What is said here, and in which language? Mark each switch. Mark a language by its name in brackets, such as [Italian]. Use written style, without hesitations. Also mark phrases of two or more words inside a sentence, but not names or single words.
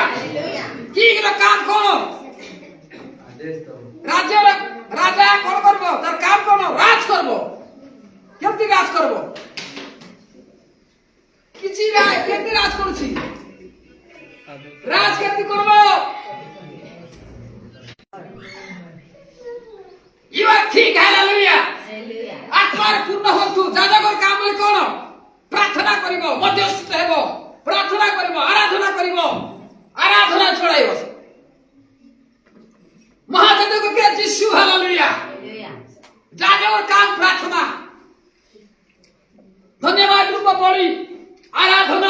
[Odia] କିଙ୍ଗ ର କାମ କଣ? ରାଜ୍ୟର ରାଜା କଣ କରିବ? ତାର କାମ କଣ? ରାଜ କରିବ। କେମିତି ରାଜ କରିବ? କିଛି କେମିତି ରାଜ କରୁଛି? ରାଜ କେମିତି କରିବ? [English] You are king. Hallelujah. [Odia] ଆତ୍ମାରେ ପୂର୍ଣ୍ଣ ହୁଅନ୍ତୁ। ଯାଜକର କାମ ବୋଲି କଣ? ପ୍ରାର୍ଥନା କରିବ, ମଧ୍ୟସ୍ଥ ହେବ, ପ୍ରାର୍ଥନା କରିବ, ଆରାଧନା କରିବ, ଆରାଧନା ଚଳାଇବ। ମହାଯାଜକ କିଏ? ଯୀଶୁ। ହାଲେଲୁୟା। ଯାଜକର କାମ ପ୍ରାର୍ଥନା, ଧନ୍ୟବାଦ ରୂପ ବଳି, ଆରାଧନା।